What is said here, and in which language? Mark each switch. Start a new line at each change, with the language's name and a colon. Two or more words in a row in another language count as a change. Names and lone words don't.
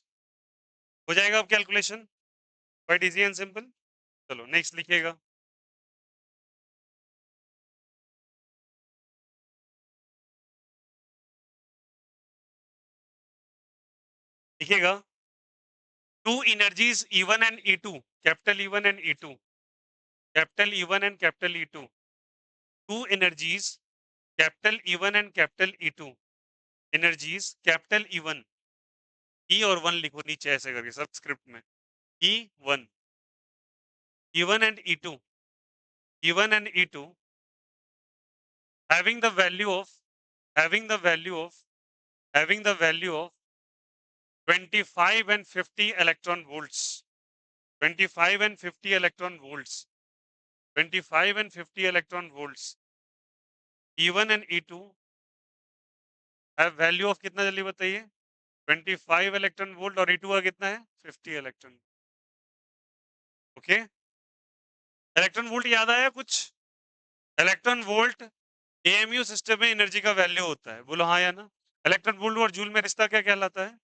Hindi: हो जाएगा अब कैलकुलेशन,
English: quite easy and simple.
Hindi: चलो नेक्स्ट लिखिएगा। लिखिएगा
English: टू energies E1 and E2, capital E1 and E2, capital E1 and capital E2, two energies, capital E1 and capital E2, energies capital E1,
Hindi: E और 1 लिखो नीचे ऐसे करके सब स्क्रिप्ट में,
English: E1, E1 and E2, E1 and E2 having the value of having the value of having the value of 25 and 50 electron volts, 25 and 50 electron volts, 25 and 50 electron volts, E1 and E2 have value of
Hindi: कितना जल्दी बताइए, 25 इलेक्ट्रॉन वोल्ट और E2 का कितना है 50 इलेक्ट्रॉन। ओके,
English: electron volt
Hindi: याद आया कुछ?
English: electron volt AMU system
Hindi: में एनर्जी का वैल्यू होता है, बोलो हाँ या ना।
English: electron volt
Hindi: और जूल में रिश्ता क्या कहलाता है?